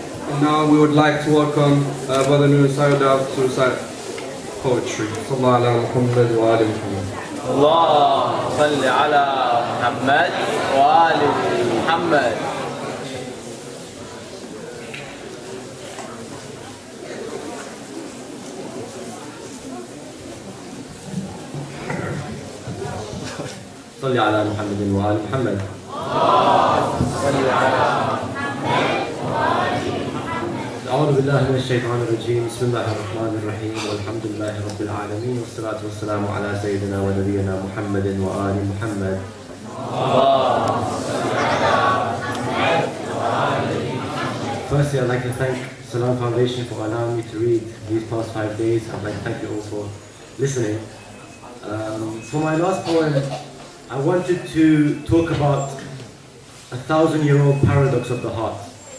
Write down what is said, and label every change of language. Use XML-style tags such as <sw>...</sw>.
<en>And now we would like to welcome Brother Nouri Sardar to recite poetry.</en> <ar>Sallallahu ala Muhammad wa ali Muhammad. اللهم صل على محمد وآل محمد. صل على محمد وآل محمد. أعوذ بالله من الشيطان الرجيم. بسم الله الرحمن الرحيم والحمد لله رب العالمين والصلاة والسلام على سيدنا ونبينا محمد وآل محمد.</ar> <en>Firstly, I'd like to thank Salam Foundation for allowing me to read these past 5 days. I'd like to thank you all for listening. For my last poem, I wanted to talk about a 1,000-year-old paradox of the heart.</en>